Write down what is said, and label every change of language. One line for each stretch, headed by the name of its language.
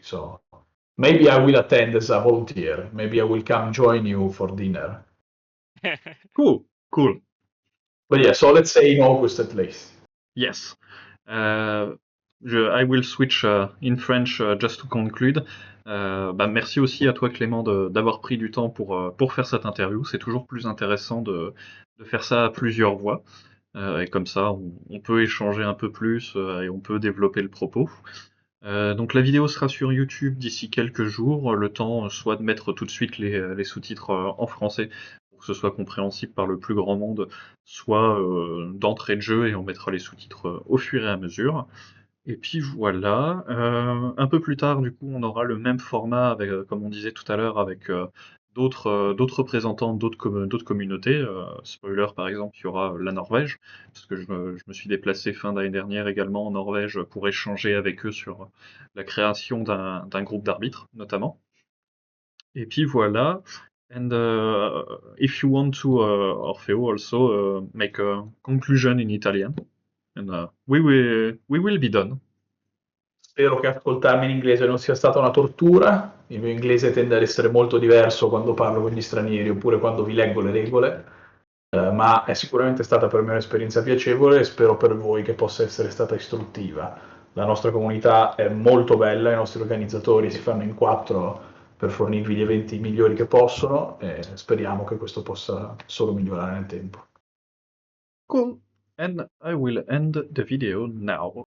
English: So maybe I will attend as a volunteer. Maybe I will come join you for dinner. Cool. But yeah, so let's say in August at least. Yes. I will switch in French just to conclude.
French: Merci aussi à toi Clément d'avoir pris du temps pour faire cette interview. C'est toujours plus intéressant de faire ça à plusieurs voix. Et comme ça, on peut échanger un peu plus et on peut développer le propos. Donc la vidéo sera sur YouTube d'ici quelques jours. Le temps soit de mettre tout de suite les sous-titres en français pour que ce soit compréhensible par le plus grand monde, soit d'entrée de jeu et on mettra les sous-titres au fur et à mesure. Et puis voilà, un peu plus tard, du coup, on aura le même format, avec, comme on disait tout à l'heure, avec d'autres représentants d'autres communautés. Spoiler, par exemple, il y aura la Norvège, parce que je me suis déplacé fin d'année dernière également en Norvège pour échanger avec eux sur la création d'un groupe d'arbitres, notamment. Et puis voilà.
English: And if you want to, Orfeo, also make a conclusion in Italian, and we will be done.
Italian: Spero che ascoltarmi in inglese non sia stata una tortura. Il mio inglese tende ad essere molto diverso quando parlo con gli stranieri oppure quando vi leggo le regole, ma è sicuramente stata per me un'esperienza piacevole e spero per voi che possa essere stata istruttiva. La nostra comunità è molto bella, i nostri organizzatori si fanno in 4 per fornirvi gli eventi migliori che possono e speriamo che questo possa solo migliorare nel tempo.
English: Cool. And I will end the video now.